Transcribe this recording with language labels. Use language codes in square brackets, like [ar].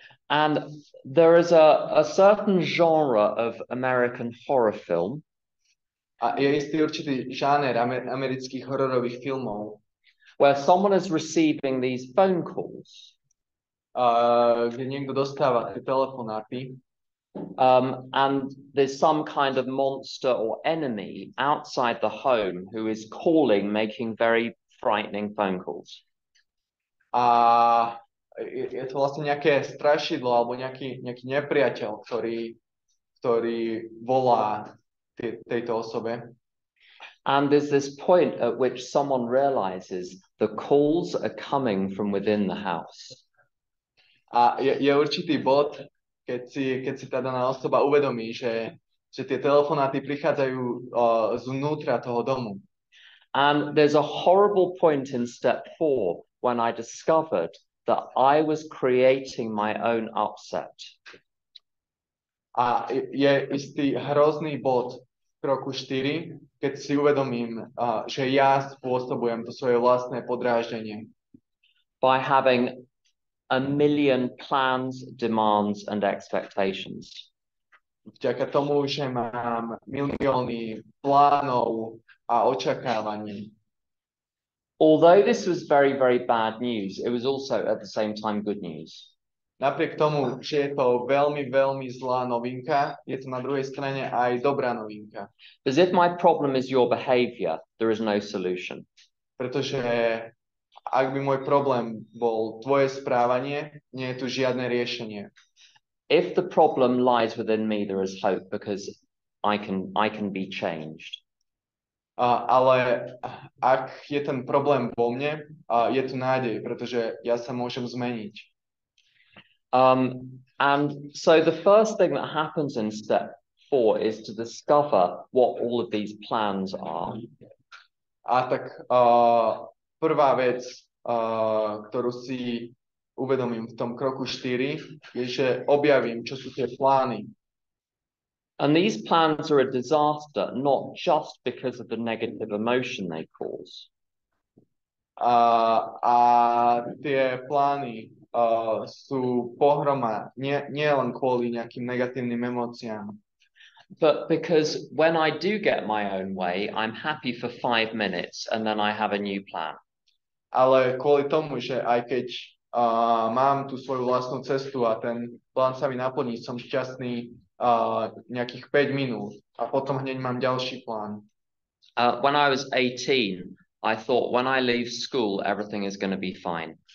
[en] And there is a certain genre of American horror film. [sk] A je istý určitý žáner amerických hororových filmov, [en] where someone is receiving these phone calls. [sk] Kde niekto dostáva tie telefonáty. [en] And there's some kind of monster or enemy outside the home who is calling, making very frightening phone calls. [sk] A je to vlastne nejaké strašidlo alebo nejaký nepriateľ, ktorý volá tejto osobe. [en] And there's this point at which someone realizes the calls are coming from within the house. [sk] A je určitý bod, keď si tá daná osoba uvedomí, že tie telefonáty prichádzajú zvnútra toho domu. [en] And there's a horrible point in step 4 when I discovered that I was creating my own upset. [sk] A je istý hrozný bod v kroku 4, keď si uvedomím, že ja spôsobujem to svoje vlastné podráždenie. [en] By having a million plans, demands, and expectations. [sk] Vďaka tomu, že mám milióny plánov a očakávaní. [en] Although this was very, very bad news, it was also at the same time good news. [sk] Napriek tomu, že je to veľmi, veľmi zlá novinka, je to na druhej strane aj dobrá novinka. [en] Because if my problem is your behavior, there is no solution. [sk] Pretože ak by môj problém bol tvoje správanie, nie je tu žiadne riešenie. [en] If the problem lies within me, there is hope because I can be changed. [sk] Ale ak je ten problém vo mne, je tu nádej, pretože ja sa môžem zmeniť. [en] And so the first thing that happens in step 4 is to discover what all of these plans are. [sk] A tak prvá vec, ktorú si uvedomím v tom kroku 4, je, že objavím, čo sú tie plány. [en] And these plans are a disaster, not just because of the negative emotion they cause. [sk] A tie plány sú pohroma, nie len kvôli nejakým negatívnym emóciám. [en] But because when I do get my own way, I'm happy for 5 minutes and then I have a new plan. [sk] Ale kvôli tomu, že aj keď mám tú svoju vlastnú cestu a ten plán sa mi naplní, som šťastný nejakých 5 minút a potom hneď mám ďalší plán. [en] When I was 18, I thought when I leave school, everything is going to be fine.